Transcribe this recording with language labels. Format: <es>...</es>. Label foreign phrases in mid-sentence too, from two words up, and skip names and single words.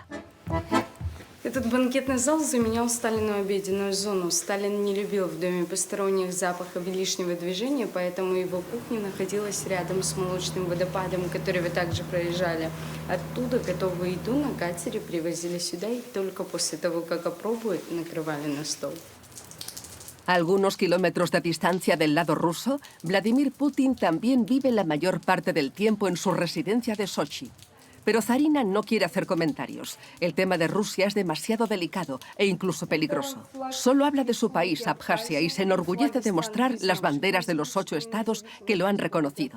<ru>Этот банкетный зал заменял Сталину обеденную зону. Сталин не любил в доме посторонних запахов и лишнего движения, поэтому его кухня находилась рядом с молочным водопадом, который вы также проезжали. Оттуда готовую еду на катере привозили сюда и только после того, как опробуют, накрывали на стол.</ru> <es>A algunos kilómetros de distancia del lado ruso, Vladimir Putin también vive la mayor parte del tiempo en su residencia de Sochi. Pero Zarina no quiere hacer comentarios. El tema de Rusia es demasiado delicado e incluso peligroso. Solo habla de su país, Abjasia, y se enorgullece de mostrar las banderas de los 8 estados que lo han reconocido.</es>